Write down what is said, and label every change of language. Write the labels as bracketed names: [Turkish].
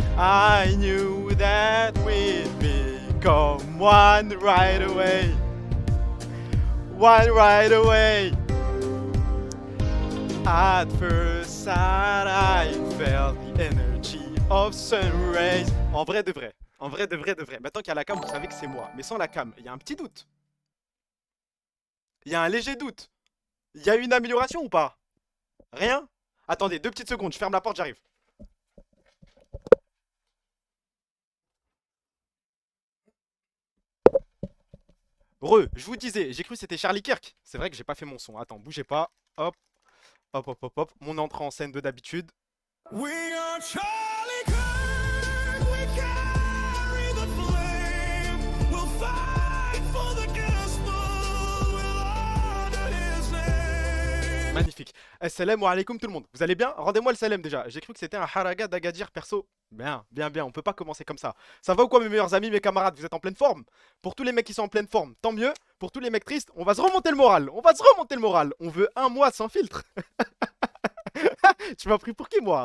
[English] I knew that we'd become one right away. One right away. At first sight, I felt the energy of sun rays. [French] En vrai de vrai. En vrai de vrai de vrai. Maintenant qu'il y a la cam, vous savez que c'est moi. Mais sans la cam, il y a un petit doute. Il y a un léger doute. Il y a une amélioration ou pas? Rien? Attendez, 2 petites secondes, je ferme la porte, j'arrive. Je vous disais, j'ai cru que c'était Charlie Kirk. C'est vrai que j'ai pas fait mon son. Attends, bougez pas. Hop, hop, hop, hop, hop. Mon entrée en scène de d'habitude. [English] We are Charlie Kirk, we carry the flame. We'll fight for the gospel, we'll honor his name. [French] Magnifique. Salam alaikum tout le monde. Vous allez bien? Rendez-moi le salam déjà. J'ai cru que c'était un haraga d'Agadir perso. Bien, bien, bien. On peut pas commencer comme ça. Ça va ou quoi mes meilleurs amis, mes camarades? Vous êtes en pleine forme? Pour tous les mecs qui sont en pleine forme, tant mieux. Pour tous les mecs tristes, on va se remonter le moral. On va se remonter le moral. On veut un mois sans filtre. Tu m'as pris pour qui moi?